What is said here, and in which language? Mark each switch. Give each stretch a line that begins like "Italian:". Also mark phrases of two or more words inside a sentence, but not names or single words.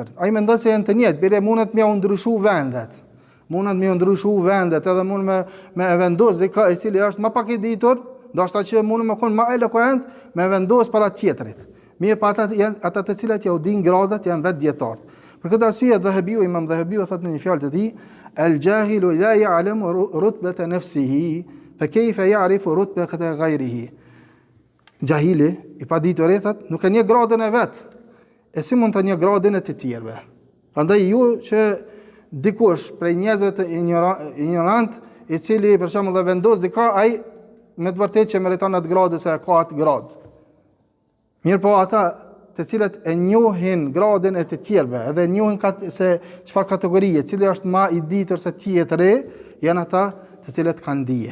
Albanian: Ai mendon se janë të njëjtë, bile mundet me u ndryshu vendet. Edhe mund me vendos dikë i cili është më pak i ditur, ndoshta që mund më kon më eloquent me vendos para tjetrit. Mirë, pa ata të cilat ja u din gradat janë vetë dietar. Për këtë arsye Imam Dhahabiu thotë në një fjalë të tij:
Arabic: "الجاهل لا يعلم رتبة نفسه فكيف يعرف رتبة غيره."
Albanian: Jahili, i paditur thotë, nuk e njeh gradën e vet. E si mund të njeh gradën e të tjerëve? Prandaj ju që dikush prej njerëzve të ignorant, i cili për shembull vendos dika, ai me të vërtetë që meriton atë gradë se ka atë gradë. Mirë, po ata të cilët e njohin gradën e të tjerëve, edhe njohin se çfarë kategorie, cili është më i ditur se tjetri, janë ata të cilët kanë dije.